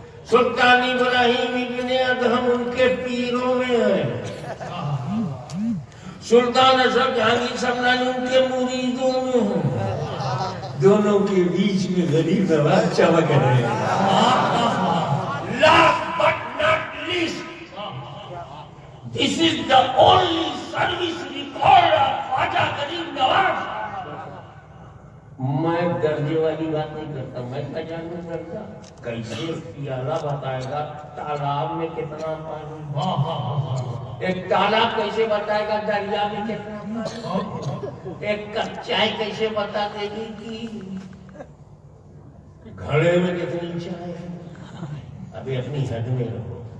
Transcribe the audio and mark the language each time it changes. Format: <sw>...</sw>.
<ur>سلطان ابراہیم ابن ادہم ان کے پیروں میں ہے, سلطان اشرف جہانگیر سمنانی ان کے مریدوں میں ہیں. دونوں کے بیچ میں غریب نواز چمک رہے ہیں.</ur> <en>Last but not least, This is the only service record of Khwaja Garib Nawaz.</en> <ur>میں درجے والی بات نہیں کرتا، میں کیا جانوں درجہ کیسے پیالہ بتائے گا تالاب میں کتنا پانی، ایک تالاب کیسے بتائے گا دریا میں کتنا پانی، ایک کپ چائے کیسے بتا دے گی کہ گھڑے میں کتنی چائے ہے۔ ابھی اپنی حد میں رہو۔</ur>